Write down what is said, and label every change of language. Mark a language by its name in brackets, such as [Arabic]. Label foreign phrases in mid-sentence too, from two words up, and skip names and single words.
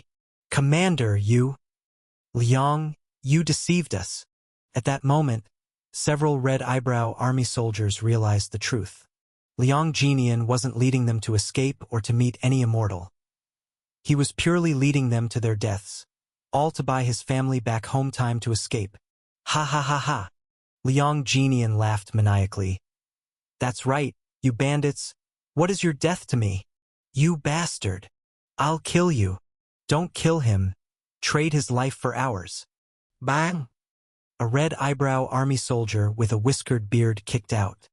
[English] Commander, you! Liang, you deceived us. At that moment, several Red Eyebrow army soldiers realized the truth. Liang Jinian wasn't leading them to escape or to meet any immortal. He was purely leading them to their deaths, all to buy his family back home time to escape. Ha ha ha ha! Liang Jinian laughed maniacally. That's right, you bandits. What is your death to me? You bastard! I'll kill you. Don't kill him. Trade his life for ours. Bang! A Red Eyebrow army soldier with a whiskered beard kicked out.